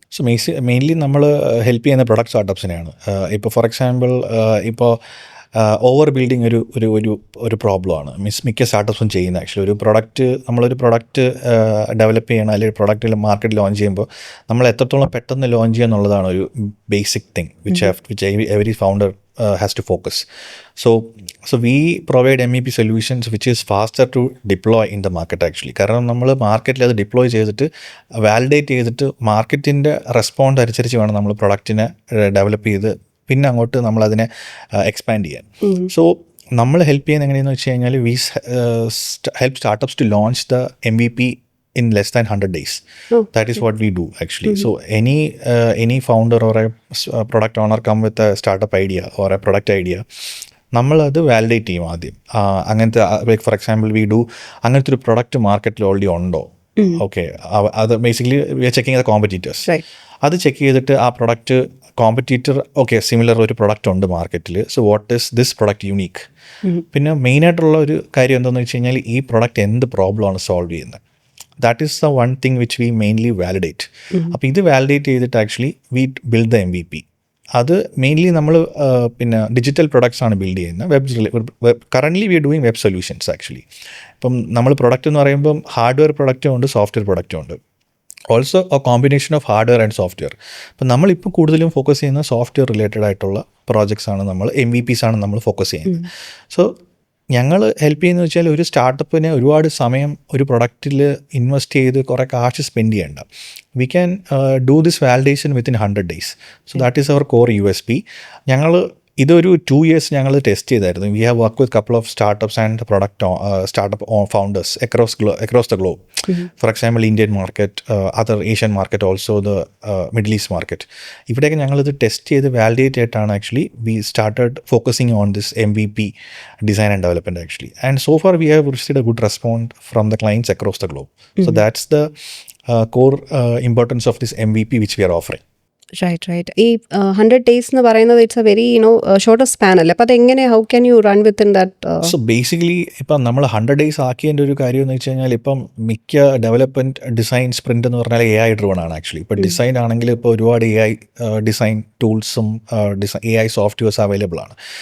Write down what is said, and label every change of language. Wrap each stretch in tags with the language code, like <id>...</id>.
<ml>So mainly നമ്മൾ help ചെയ്യുന്ന product സ്റ്റാർട്ടപ്സിനെയാണ്. ഇപ്പോൾ ഫോർ എക്സാമ്പിൾ ഇപ്പോൾ ഓവർ ബിൽഡിങ് ഒരു പ്രോബ്ലമാണ് മിക്ക സ്റ്റാർട്ടപ്സും ചെയ്യുന്നത്. ആക്ച്വലി നമ്മളൊരു പ്രൊഡക്റ്റ് ഡെവലപ്പ് ചെയ്യണം അല്ലെങ്കിൽ പ്രൊഡക്റ്റ് മാർക്കറ്റ് ലോഞ്ച് ചെയ്യുമ്പോൾ നമ്മൾ എത്രത്തോളം പെട്ടെന്ന് ലോഞ്ച് ചെയ്യുക എന്നുള്ളതാണ് ഒരു basic</ml> <en>Thing which every founder has to focus. So we provide MEP solutions which is faster to deploy in the market actually.</en> <ml>കാരണം നമ്മൾ മാർക്കറ്റിൽ അത് ഡിപ്ലോയ് ചെയ്തിട്ട് വാലിഡേറ്റ് ചെയ്തിട്ട് മാർക്കറ്റിൻ്റെ റെസ്പോണ്ട് അനുസരിച്ച് വേണം നമ്മൾ പ്രൊഡക്റ്റിനെ ഡെവലപ്പ് ചെയ്ത് പിന്നെ അങ്ങോട്ട് നമ്മളതിനെ എക്സ്പാൻഡ് ചെയ്യാൻ.</ml> <en>so</en> <ml>നമ്മൾ ഹെൽപ്പ് ചെയ്യുന്നത് എങ്ങനെയെന്ന് വെച്ച് കഴിഞ്ഞാൽ</ml> <en>We help startups to launch the MVP in less than 100 days. That is what we do actually. So any founder or a product owner come with a startup idea or a product idea,</en> <ml>നമ്മളത് validate ചെയ്യും ആദ്യം. അങ്ങനത്തെ like for example we do അങ്ങനത്തെ ഒരു product മാർക്കറ്റിൽ already ഉണ്ടോ, okay, അത് basically</ml> <en>We are checking the competitors.</en> <ml>അത് ചെക്ക് ചെയ്തിട്ട് ആ പ്രൊഡക്റ്റ് കോമ്പറ്റീറ്റർ ഓക്കെ സിമിലർ ഒരു പ്രൊഡക്റ്റ് ഉണ്ട് മാർക്കറ്റിൽ,</ml> <en>So what is this product unique.</en> <ml>പിന്നെ മെയിനായിട്ടുള്ള ഒരു കാര്യം എന്താണെന്ന് വെച്ച് കഴിഞ്ഞാൽ ഈ പ്രൊഡക്റ്റ് എന്ത് പ്രോബ്ലമാണ് സോൾവ് ചെയ്യുന്നത്.</ml> <en>That is the one thing which we mainly validate.</en> <ml>അപ്പോൾ ഇത് വാലിഡേറ്റ് ചെയ്തിട്ട്</ml> <en>Actually we build the MVP.</en> <ml>അത് മെയിൻലി നമ്മൾ പിന്നെ ഡിജിറ്റൽ പ്രൊഡക്ട്സ് ആണ് ബിൽഡ് ചെയ്യുന്നത്.</ml> <en>Currently we are doing web solutions actually.</en> <ml>ഇപ്പം നമ്മൾ പ്രൊഡക്റ്റ് എന്ന് പറയുമ്പം ഹാർഡ്വെയർ പ്രൊഡക്റ്റും ഉണ്ട്, സോഫ്റ്റ്വെയർ പ്രൊഡക്റ്റും ഉണ്ട്.</ml> <en>Also a combination of hardware and software.</en> <ml>അപ്പം നമ്മളിപ്പോൾ കൂടുതലും ഫോക്കസ് ചെയ്യുന്ന സോഫ്റ്റ്വെയർ റിലേറ്റഡ് ആയിട്ടുള്ള പ്രോജക്ട്സ് ആണ്, നമ്മൾ MVPs ആണ് നമ്മൾ ഫോക്കസ് ചെയ്യുന്നത്. സോ ഞങ്ങൾ ഹെൽപ്പ് ചെയ്യുന്നത് വെച്ചാൽ ഒരു സ്റ്റാർട്ടപ്പിന് ഒരുപാട് സമയം ഒരു പ്രൊഡക്റ്റിൽ ഇൻവെസ്റ്റ് ചെയ്ത് കുറേ കാശ് സ്പെൻഡ് ചെയ്യേണ്ട.</ml> <en>We can do this validation within 100 days. So that is our core USP.</en> <ml>ഞങ്ങൾ ഇതൊരു 2 years ഞങ്ങൾ ടെസ്റ്റ് ചെയ്തായിരുന്നു.</ml> <en>We have work with couple of startups and startup founders across the globe. For example Indian market, other Asian market, also the Middle East market.</en> <ml>ഇവിടെയൊക്കെ ഞങ്ങളിത് test ചെയ്ത് validate ആയിട്ടാണ്</ml> <en>Actually we started focusing on this MVP design and development actually. And so far we have received a good response from the clients across the globe. So that's the core importance of this MVP which we are offering. Right ഈ 100 days എന്ന് പറയുന്നത് it's a very short span</en> <ml>അല്ലേ, അപ്പോൾ അതെങ്ങനെ</ml> <en>How can you run within that?</en> <ml>So basically ഇപ്പം നമ്മൾ 100 days ആക്കിയതിൻ്റെ ഒരു കാര്യം എന്ന് വെച്ച് കഴിഞ്ഞാൽ ഇപ്പം മിക്ക ഡെവലപ്മെൻറ്റ് ഡിസൈൻ സ്പ്രിൻ്റ് എന്ന് പറഞ്ഞാൽ AI ഡ്രിവൺ ആണ് ആക്ച്വലി. ഇപ്പോൾ ഡിസൈൻ ആണെങ്കിൽ ഇപ്പോൾ ഒരുപാട് AI design ടൂൾസും AI softwares available ആണ്.</ml>